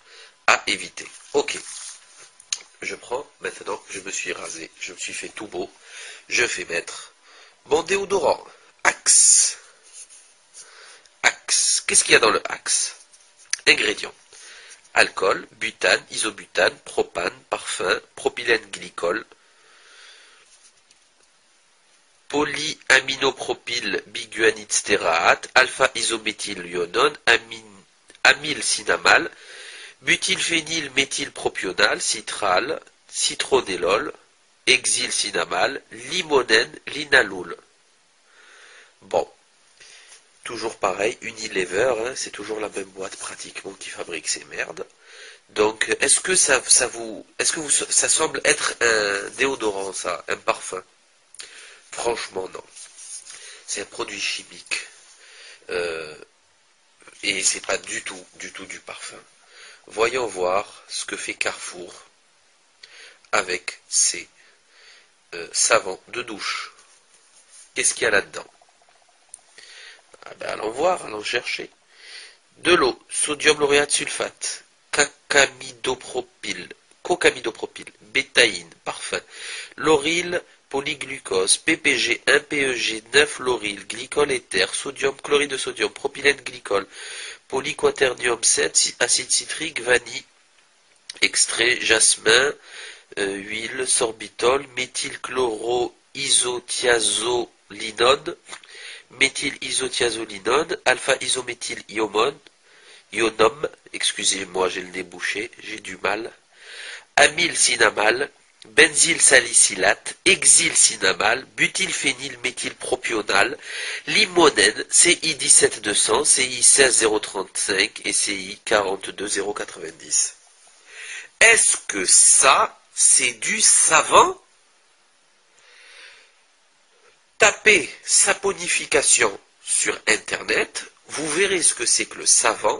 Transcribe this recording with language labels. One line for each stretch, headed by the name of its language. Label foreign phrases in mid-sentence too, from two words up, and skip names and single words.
French: À éviter. Ok. Je prends, maintenant, je me suis rasé, je me suis fait tout beau. Je fais mettre mon déodorant. Axe. Axe. Qu'est-ce qu'il y a dans le Axe? Ingrédients. Alcool, butane, isobutane, propane, parfum, propylène glycol, polyaminopropyl biguanide stéarate, alpha-isométhylionone, amylcinamale, butylphénylméthylpropional, citral, citronellol, hexylcinamale, limonène, linalool. Bon, toujours pareil, Unilever, hein, c'est toujours la même boîte pratiquement qui fabrique ces merdes. Donc, est-ce que ça semble être un déodorant, ça, un parfum? Franchement, non. C'est un produit chimique. Et c'est pas du tout du parfum. Voyons voir ce que fait Carrefour avec ces savons de douche. Qu'est-ce qu'il y a là-dedans? Ah ben, allons voir, allons chercher. De l'eau, sodium lauréate sulfate, cocamidopropyl, bétaïne, parfum, lauryl, polyglucose, PPG1, PEG9, lauryl, glycol éther, sodium, chloride de sodium, propylène glycol, polyquaternium 7, acide citrique, vanille, extrait, jasmin, huile, sorbitol, méthylchloroisothiazolinone, méthylisothiazolinone, alpha-isométhylionome, excusez-moi, j'ai le nez bouché, j'ai du mal, amylcinamale, benzylsalicylate, hexylcinamale, butylphénylméthylpropional, limonène, CI 17200, CI 16035 et CI 42090. Est-ce que ça, c'est du savon? Tapez saponification sur Internet, vous verrez ce que c'est que le savon.